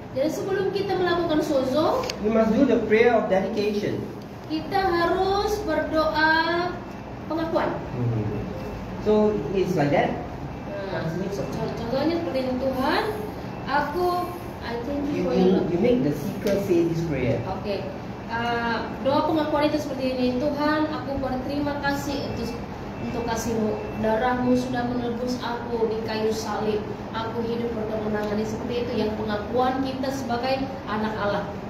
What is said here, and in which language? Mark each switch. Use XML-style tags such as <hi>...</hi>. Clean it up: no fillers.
<id>Jadi sebelum kita melakukan sozo,</id> <en>you must do the prayer of dedication.</en> <id>kita harus berdoa pengakuan.</id> <en>So it's like that.</en> <id>Contohnya seperti ini, Tuhan,</id> <en>I thank you for your love. You make the seeker say this prayer.</en> <id>Oke. Doa pengakuan itu seperti ini. Tuhan, aku berterima kasih untuk kasih-Mu. Darah-Mu sudah menebus aku di kayu salib. Aku hidup berkemenangan. Seperti itu yang pengakuan kita sebagai anak Allah.</id>